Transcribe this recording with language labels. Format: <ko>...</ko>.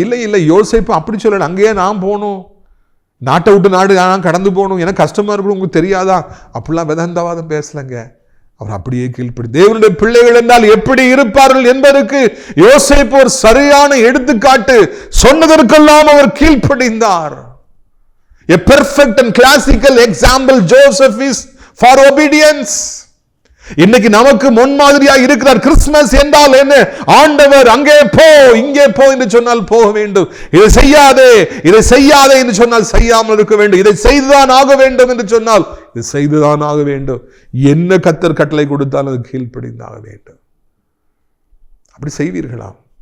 <ta>இல்லை யோசேப்பு அப்படி சொல்லணும், அங்கேயே நான் போகணும், நாட்டை விட்டு நாடு நான் கடந்து போகணும், எனக்கு கஷ்டமாக இருக்கணும், உங்களுக்கு தெரியாதா, அப்படிலாம் வேதாந்தவாதம் பேசலைங்க. அவர் அப்படியே கீழ்ப்படி, தேவனுடைய பிள்ளைகள் என்றால் எப்படி இருப்பார்கள் என்பதற்கு யோசேப்பு ஒரு சரியான எடுத்துக்காட்டு. சொன்னதற்கெல்லாம் அவர் கீழ்ப்படிந்தார்.</ta> <en>A perfect and classical example Joseph is for obedience.</en> <ta>இன்னைக்கு நமக்கு முன்மாதிரியா இருக்கிறார். கிறிஸ்துமஸ் என்றால் என்ன, ஆண்டவர் அங்கே போ இங்கே போ என்று சொன்னால் போக வேண்டும், இதை செய்யாதே என்று சொன்னால் செய்யாமல் இருக்க வேண்டும், இதை செய்துதான் ஆக வேண்டும் என்று சொன்னால் இது செய்துதான் ஆக வேண்டும், என்ன கர்த்தர் கட்டளை கொடுத்தால் அது கீழ்ப்படிந்தாக வேண்டும். அப்படி செய்வீர்களா?</ta>